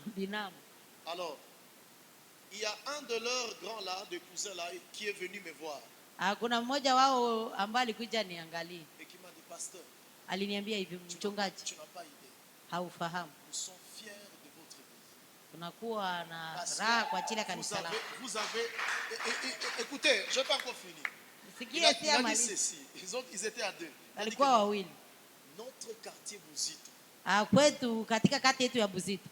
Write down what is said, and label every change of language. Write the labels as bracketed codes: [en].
[sw] Binamu. [fr] Alors, il y a un de leurs grands là, de cousins là, qui est venu me voir. [sw] Kuna mmoja wao ambaye alikuja niangalie. [fr] Et qui m'a dit, pasteur, [sw] aliniambia hivi, mchungaji, [fr] tu n'as pas idée. [sw] haufahamu, [fr] Nous sommes fiers de votre église. [sw] tunakuwa na raha kwa ajili ya kanisa lako. [fr] Vous avez, écoutez, je n'ai pas encore fini. [sw] Sikia, [fr] Il a dit ceci, ils étaient à deux. [sw] walikuwa wawili. [fr] Notre quartier Buzito, [sw] kwetu katika kati yetu ya Buzito,